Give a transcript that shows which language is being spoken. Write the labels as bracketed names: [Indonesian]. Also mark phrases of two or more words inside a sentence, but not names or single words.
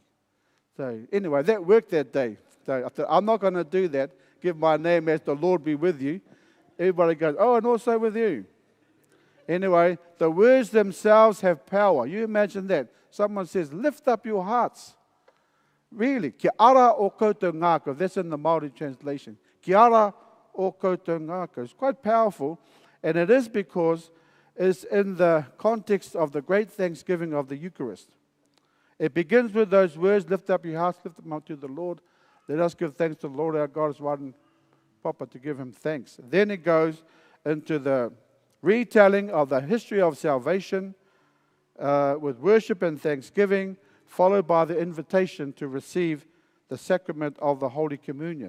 [English] So anyway, that worked that day. So I thought, I'm not going to do that. Give my name as the Lord be with you. Everybody goes, oh, and also with you. Anyway, the words themselves have power. You imagine that. Someone says, lift up your hearts. Really. [Māori] Ki ara o koutou ngākau. [English] That's in the Māori translation. [Māori] Ki ara o koutou ngākau. [English] It's quite powerful. And it is because it's in the context of the great thanksgiving of the Eucharist. It begins with those words, lift up your hearts, lift them up to the Lord. Let us give thanks to the Lord our God as one proper to give him thanks. Then it goes into the retelling of the history of salvation with worship and thanksgiving, followed by the invitation to receive the sacrament of the Holy Communion.